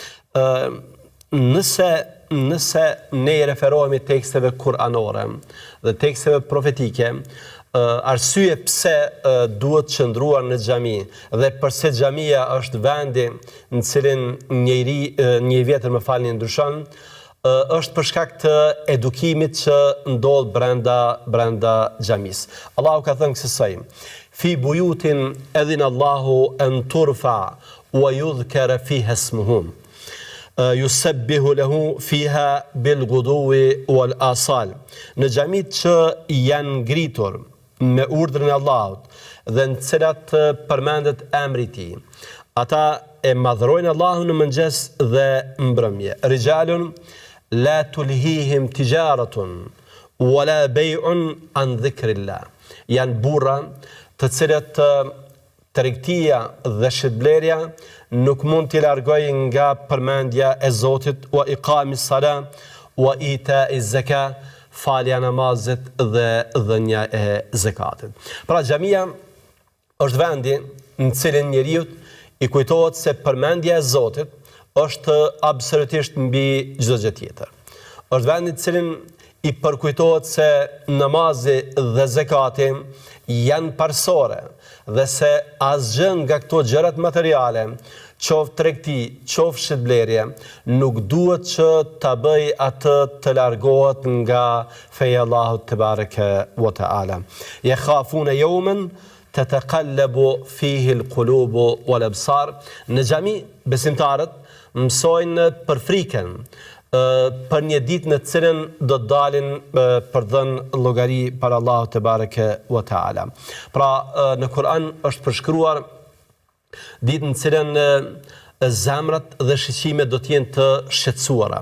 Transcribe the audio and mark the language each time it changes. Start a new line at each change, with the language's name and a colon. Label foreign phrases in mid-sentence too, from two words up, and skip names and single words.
Albanian: Nëse ne i referohemi teksteve kuranore dhe teksteve profetike, arsye pse duhet qëndruar në xhami dhe pse xhamia është vendi në cilin një vjetër ndryshon, është për shkak të edukimit që ndodh brenda xhamisë. Allahu ka thënë kësaj:
Arabic: في بيوت أذن الله أن ترفع ويذكر فيها اسمه يسبح له فيها بالغدو والآصال.
Albanian: Në xhamit që janë ngritur me urdhrin e Allahut dhe në cilat përmendet emri i tij, ata e madhrojnë Allahun në mëngjes dhe mbrëmje.
Arabic: رجال لا تلهيهم تجارة ولا بيع عن ذكر الله.
Albanian: Janë burra të cilët tregtia dhe shitblerja nuk mund t'i largojë nga përmendja e Zotit,
Arabic: وإقام الصلاة وإيتاء الزكاة,
Albanian: falja namazit dhe dhënia e zakatit. Pra xhamia është vendi në cilin njeriu i kujtohet se përmendja e Zotit është absolutisht mbi çdo gjë tjetër. Është vendi në cilin i përkujtohet se namazi dhe zakati janë parsore dhe se asgjë nga këto gjërat materiale, qoftë tregti, qoftë shitblerje, nuk duhet që ta bëj atë të largohet nga feja Allahut
Arabic: تبارك وتعالى. يخافون يوما تتقلب فيه القلوب والأبصار.
Albanian: Në xhami besimtarët mësojnë për frikën, për një ditë në cilën do të dalin për dhënë llogari para Allahut
Arabic: تبارك وتعالى.
Albanian: Pra në Kur'an është përshkruar ditë në cilën zemrat dhe shiqimet do të jenë të shqetësuara.